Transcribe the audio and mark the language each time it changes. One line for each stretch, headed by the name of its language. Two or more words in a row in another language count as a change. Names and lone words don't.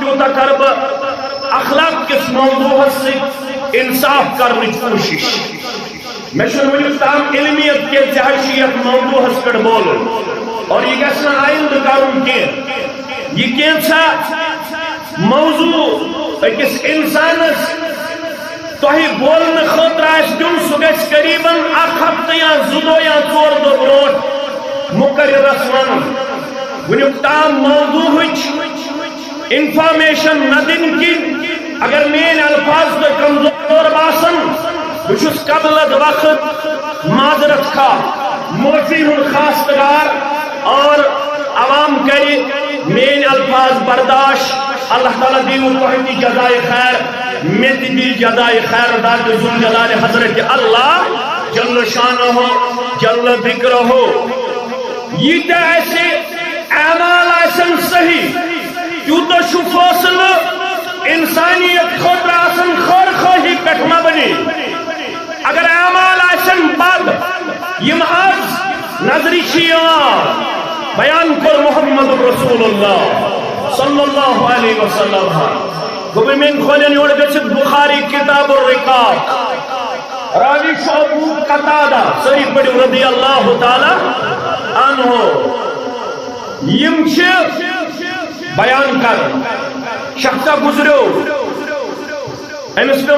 Kashmiri: تیوٗتاہ کرٕ بہٕ اخلاق کِس موضوعس سۭتۍ انصاف کرنٕچ کوٗشش مے چھُنہٕ وُنیُک تام علمیت کہِ ژےٚ حظ چھُ یتھ موضوعس پٮ۪ٹھ بولُن اور یہ گژھِ نہٕ آیندٕ کرُن کینٛہہ یہ کینٛژھا موضوع اکس انسانس تہی بولنے خاطر دن سہ گژھِ قریباً 1 ہفتہ یا 2 دۄہ یا 4 دۄہ برونٛٹھ مقررس ون ونیُک تام موضوعٕچ انفارمیشن نہ دن کن اگر میٲنۍ الفاظ تۄہہِ کمزور باسن بہٕ چھُس قبل از وقت معذرت خواہ معافی ہُنٛد خواستگار اور عوام کرِ میٲنۍ الفاظ برداشت اللہ تعالیٰ دیو تۄہہِ تہِ جزائے خیر میں تہِ دی جزائے خیر ذات ذوالجلال حضرت اللہ
Arabic: جل شانہ جل ذکرہ
Kashmiri: ییٖتیٛاہ اَسہِ اعمال آسن صحیح تیوٗتاہ چھُ فٲصلہٕ انسانیت خٲطرٕ آسان خٲر خٲہی پٮ۪ٹھ مبنی اگر اعمال آسن بد یِم آز نظرِ چھِ یِوان بیان کوٚر محمد رسول اللہ
Arabic: صلی اللہ علیہ وسلم
Kashmiri: گوٚو مین کھولن یور گژھِتھ بخاری کتاب الرقاق راوی چھُ ابو قتادہ سٲری پٔرِو
Arabic: رضی اللہ تعالیٰ عنہ
Kashmiri: یم چھِ بیان کرن شخصا گزریو امس پہ